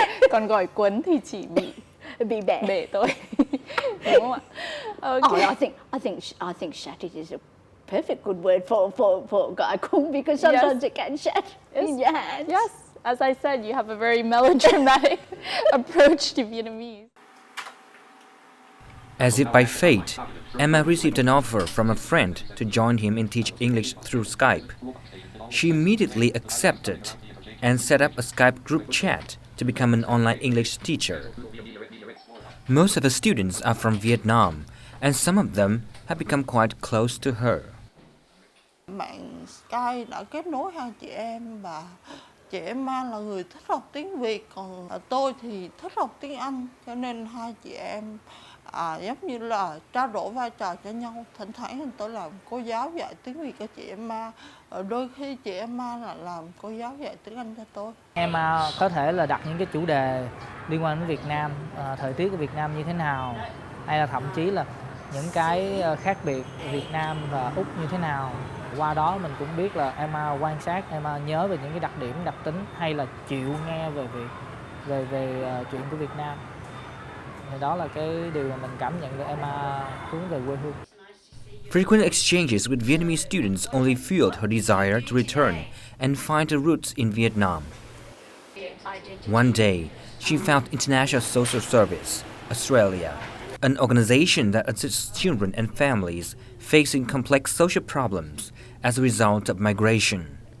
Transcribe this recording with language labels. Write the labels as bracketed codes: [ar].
[vi] Còn gọi cuốn thì chỉ bị bể thôi. Đúng không ạ? Okay. [en] I think shattered is a perfect good word for gọi cuốn, because sometimes it can shatter in your hands. Yes. As I said, you have a very melodramatic approach to Vietnamese. As if by fate, Emma received an offer from a friend to join him and teach English through Skype. She immediately accepted and set up a Skype group chat to become an online English teacher. Most of the students are from Vietnam, and some of them have become quite close to her. [vi] Mạng Skype đã kết nối hai chị em, và chị Emma là người thích học tiếng Việt, còn tôi thì thích học tiếng Anh, cho nên hai chị em giống như là trao đổi vai trò cho nhau. Thỉnh thoảng tôi làm cô giáo dạy tiếng Việt cho chị Emma, đôi khi chị Emma là làm cô giáo dạy tiếng Anh cho tôi. Emma có thể là đặt những cái chủ đề liên quan đến Việt Nam, thời tiết của Việt Nam như thế nào, hay là thậm chí là những cái khác biệt Việt Nam và Úc như thế nào. Qua đó mình cũng biết là Emma quan sát, Emma nhớ về những cái đặc điểm, đặc tính, hay là chịu nghe về chuyện của Việt Nam. Thì đó là cái điều mà mình cảm nhận được Emma hướng về quê hương. [en] Frequent exchanges with Vietnamese students only fueled her desire to return and find her roots in Vietnam. One day, she found International Social Service, Australia, an organization that assists children and families facing complex social problems as a result of migration.